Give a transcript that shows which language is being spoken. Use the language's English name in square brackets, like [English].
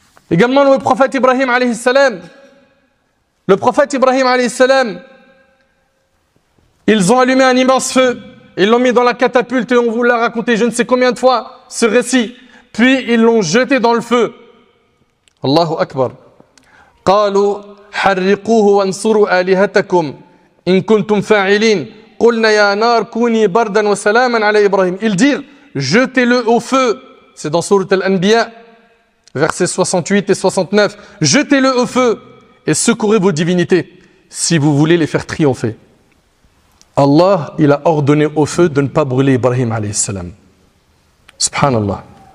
[French] Également le prophète Ibrahim alayhi salam. Le prophète Ibrahim alayhi salam, ils ont allumé un immense feu. Ils l'ont mis dans la catapulte et on vous l'a raconté je ne sais combien de fois ce récit. Puis ils l'ont jeté dans le feu. [Arabic] Allahu Akbar. قالوا حرقوه وانصروا آلهتكم إن كنتم فاعلين قلنا يا نار كوني بردا وسلاما على إبراهيم. [French] Ils dirent: jetez-le au feu. C'est dans Sourate Al-Anbiya, versets 68 et 69. Jetez-le au feu et secourez vos divinités si vous voulez les faire triompher. Allah, il a ordonné au feu de ne pas brûler Ibrahim alayhi salam. Subhanallah.